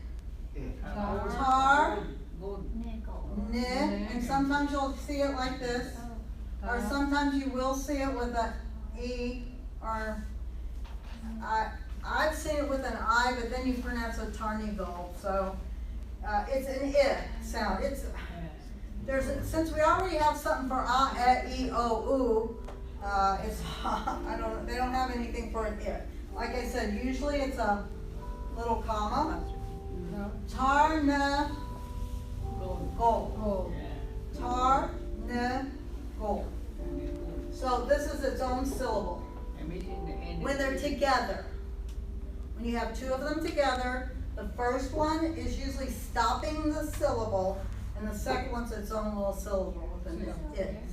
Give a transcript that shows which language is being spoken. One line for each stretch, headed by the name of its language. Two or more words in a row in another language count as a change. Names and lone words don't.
English: Tar, ni, and sometimes you'll see it like this, or sometimes you will see it with a e, or I've seen it with an I, but then you pronounce a tarnigal, so it's an it sound. Since we already have something for a, e, o, u, they don't have anything for an it. Like I said, usually it's a little comma. Tar, na, go. Tar, na, go. So this is its own syllable. When they're together, when you have 2 of them together, the first one is usually stopping the syllable, and the second one's its own little syllable with an it.